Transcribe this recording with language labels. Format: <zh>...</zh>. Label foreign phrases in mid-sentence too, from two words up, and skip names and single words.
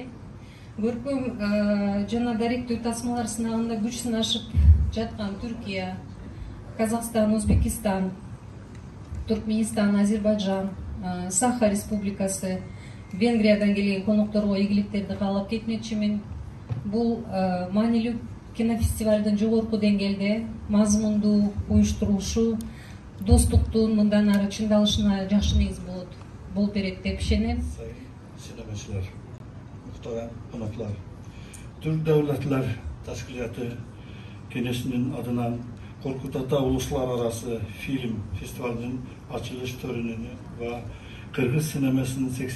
<ky>Көркөм жана даректүү тасмалар сынагында күч сынашып жаткан Түркия, Казакстан, Өзбекистан, Туркменистан, Азербайджан, Саха Республикасы, Венгриядан келген конокторго ийгиликтерди каалап кетмекчимин. Бул маанилүү кинофестивалдын жогорку деңгээлде мазмундуу уюштурулушу достуктун мындан ары чыңдалышына жакшы негиз болуп берет деп ишенем.</ky> <tr>Sinemacılar, muhterem konuklar, Türk Devletler Teşkilatı Genesi'nin adına Korkut Ata Uluslararası Film Festivali'nin açılış törenini ve Kırgız sinemasının 80.</tr>